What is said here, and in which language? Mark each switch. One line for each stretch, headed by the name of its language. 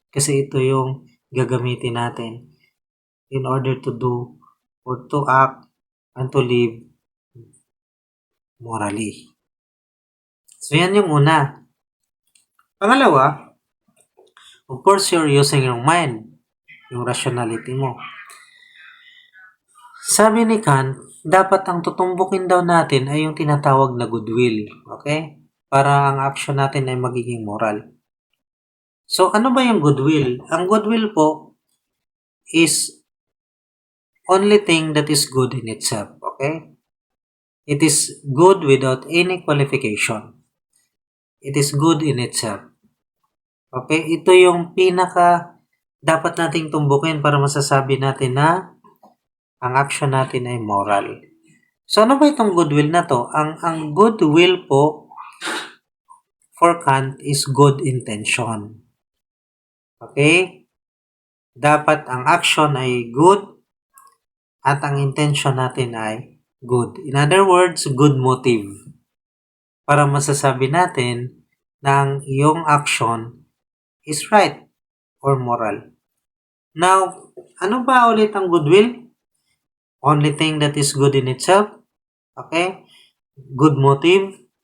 Filipino: Kasi ito yung gagamitin natin in order to do or to act and to live morally. So, yan yung una. Pangalawa,
English: of course, you're using your mind,
Filipino: yung rationality mo. Sabi ni Kant, dapat ang tutumbukin daw natin ay yung tinatawag na goodwill. Okay? Para ang action natin ay magiging moral. So, ano ba yung goodwill? Ang goodwill po
English: is only thing that is good in itself. Okay? It is good without any qualification. It is good in itself.
Filipino: Okay? Ito yung pinaka dapat nating tumbukin para masasabi natin na ang action natin ay moral. So, ano ba itong goodwill na to? Ang goodwill po for Kant is good intention. Okay? Dapat ang action ay good at ang intention natin ay good.
English: In other words, good motive.
Filipino: Para masasabi natin na ang iyong action
English: is right or moral.
Filipino: Now, ano ba ulit ang goodwill?
English: Only thing that is good in itself.
Filipino: Okay? good motive.